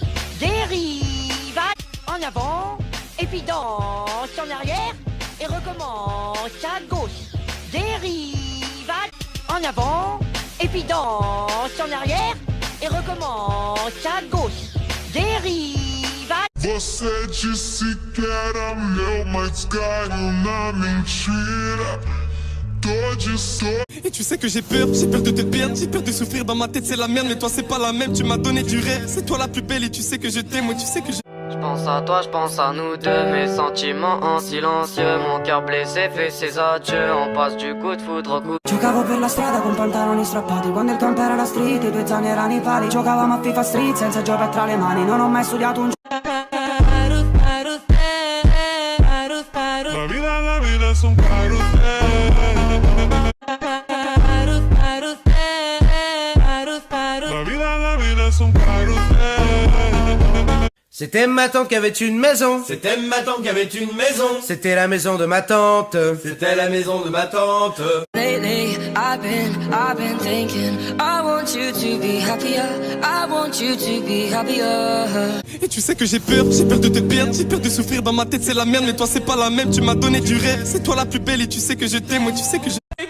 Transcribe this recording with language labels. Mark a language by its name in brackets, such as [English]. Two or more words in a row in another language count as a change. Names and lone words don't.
[French] Dérive en avant, et puis danse en arrière, et recommence à gauche. Dérive en avant, et puis danse en arrière, et recommence à gauche. Dérive. [Portuguese] Você disse que era meu, mas caiu na mentira. Tô de sorte. [French] Et tu sais que j'ai peur de te perdre, j'ai peur de souffrir dans ma tête, c'est la merde, mais toi c'est pas la même, tu m'as donné du rêve, c'est toi la plus belle et tu sais que je t'aime, moi tu sais que je... Je pense à toi, je pense à nous deux, mes sentiments en silencieux, mon cœur blessé fait ses adieux, on passe du coup de foudre au coup. [Italian] Giocavo per la strada con pantaloni strappati. Quando il campo era la street, i 2 anni erano i pali. Giocavamo a FIFA Street senza gioca tra le mani. Non ho mai studiato un [Spanish] La vida es un carrusel. La vida es un carrusel. [French] C'était ma tante qui avait une maison. C'était ma tante qui avait une maison. C'était la maison de ma tante. C'était la maison de ma tante. [English] Lately, I've been thinking I want you to be happier. I want you to be happier. [French] Et tu sais que j'ai peur de te perdre, j'ai peur de souffrir dans ma tête, c'est la merde, mais toi c'est pas la même, tu m'as donné du rêve, c'est toi la plus belle et tu sais que je t'aime, moi tu sais que je...